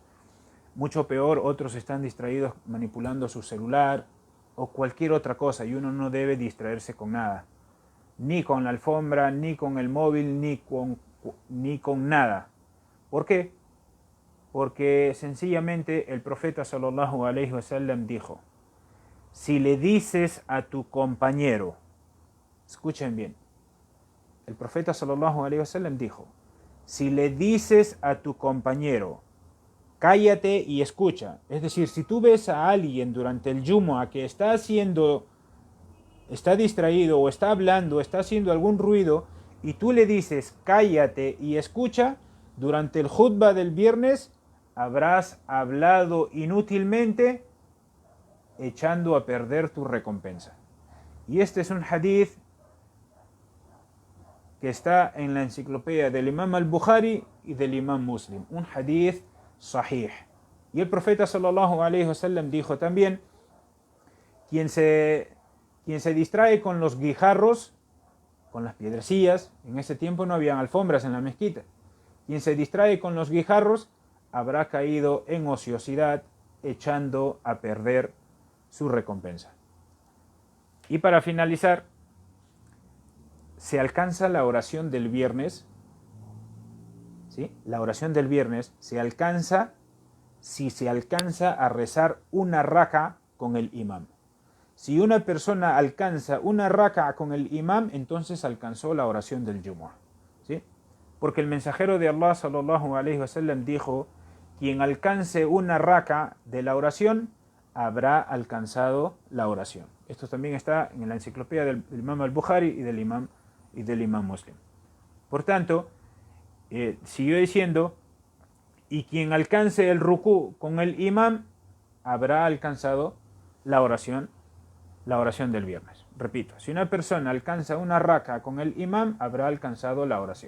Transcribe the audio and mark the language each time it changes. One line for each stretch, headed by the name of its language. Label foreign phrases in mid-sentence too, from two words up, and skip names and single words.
Spanish: Mucho peor, otros están distraídos manipulando su celular o cualquier otra cosa, y uno no debe distraerse con nada. Ni con la alfombra, ni con el móvil, ni con nada. ¿Por qué? Porque sencillamente el profeta
Arabic: صلى الله عليه وسلم
Spanish: dijo: si le dices a tu compañero, escuchen bien, el profeta
Arabic: صلى الله عليه وسلم
Spanish: dijo: si le dices a tu compañero, cállate y escucha, es decir, si tú ves a alguien durante el Jumu'ah que está distraído o está hablando, está haciendo algún ruido, y tú le dices cállate y escucha, durante el khutbah del viernes habrás hablado inútilmente, echando a perder tu recompensa. Y este es un hadith que está en la enciclopedia del Imam al-Bukhari y del Imam Muslim, un
Arabic: حديث صحيح.
Spanish: Y el profeta
Arabic: صلى الله عليه وسلم
Spanish: dijo también Quien se, quien se distrae con los guijarros, con las piedrecillas, en ese tiempo no habían alfombras en la mezquita. Quien se distrae con los guijarros habrá caído en ociosidad, echando a perder su recompensa. Y para finalizar, se alcanza la oración del viernes, ¿sí? La oración del viernes se alcanza si se alcanza a rezar una raka con el imam. Si una persona alcanza una raka con el imam, entonces alcanzó la oración del Jumu'ah, ¿sí? Porque el mensajero de Allah
Arabic: صلى الله عليه وسلم
Spanish: dijo: quien alcance una raka de la oración habrá alcanzado la oración. Esto también está en la enciclopedia del Imam al-Bukhari y del Imam Muslim. Por tanto, siguió diciendo: y quien alcance el rukú con el imam habrá alcanzado la oración del viernes. Repito, si una persona alcanza una raka con el imam, habrá alcanzado la oración.